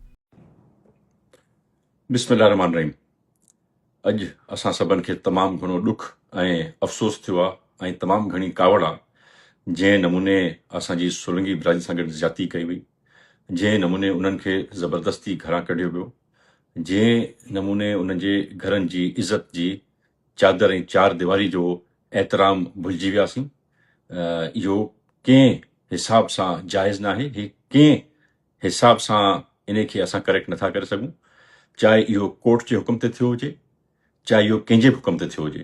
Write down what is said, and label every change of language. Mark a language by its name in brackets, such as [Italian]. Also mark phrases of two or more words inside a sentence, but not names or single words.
[Sindhi] بسم اللہ الرحمن الرحیم. اج اساں سبن کے تمام گھणو ڈکھ افسوس تھو ہے, تمام گھنی کاوڑ آ جے نمونے اساں جی سولنگی برادری سان گڈ زیادتی کئی وئی, جے نمونے انہن کے زبردستی گھراں کڈیو ویو, جے نمونے انہن جے گھرن جی عزت جی چادر ऐं चार दीवारी जो एहतराम भुलिजी वियासीं. इहो कंहिं हिसाब सां जाइज़ न आहे. ही कंहिं हिसाब सां इन खे असां करेक्ट नथा करे सघूं. चाहे इहो कोर्ट जे हुकुम ते थियो हुजे, चाहे इहो कंहिंजे बि हुकुम ते थियो हुजे.